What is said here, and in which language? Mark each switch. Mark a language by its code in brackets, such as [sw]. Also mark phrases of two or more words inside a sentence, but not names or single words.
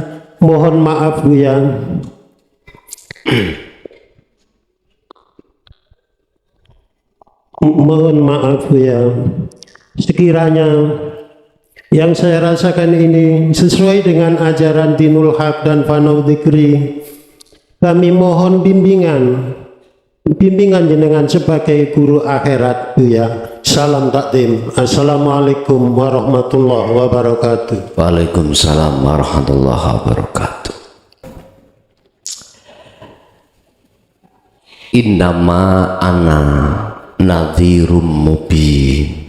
[id] Mohon maaf Buya, mohon maaf Buya, sekiranya yang saya rasakan ini sesuai dengan ajaran Dinul Haq dan Fanau Dzikri, kami mohon bimbingan jenengan sebagai guru akhirat Buya. Salam takdim. [ar] السلام عليكم ورحمة الله وبركاته. وعليكم السلام ورحمة الله وبركاته. إنما أنا نذير مبين.